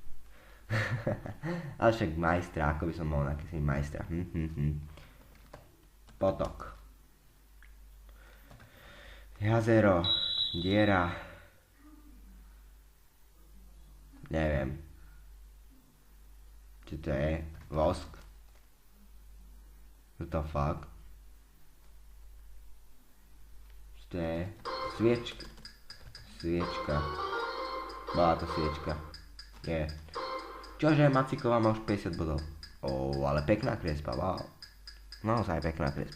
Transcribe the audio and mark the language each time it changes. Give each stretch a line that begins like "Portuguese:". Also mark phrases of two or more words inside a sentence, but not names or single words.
Slovak: Ale však majstra, ako by som mohol nakresliť majstra. Potok. Jazero. Diera. Neviem. Čo to je? Vosk.
English: What the fuck?
Slovak: Čo to je? Sviečka. Sviečka. Bola to sviečka. Nie. Čože, Macíková má už 50 bodov. Ale pekná kresba, wow. Naozaj pekná kresba.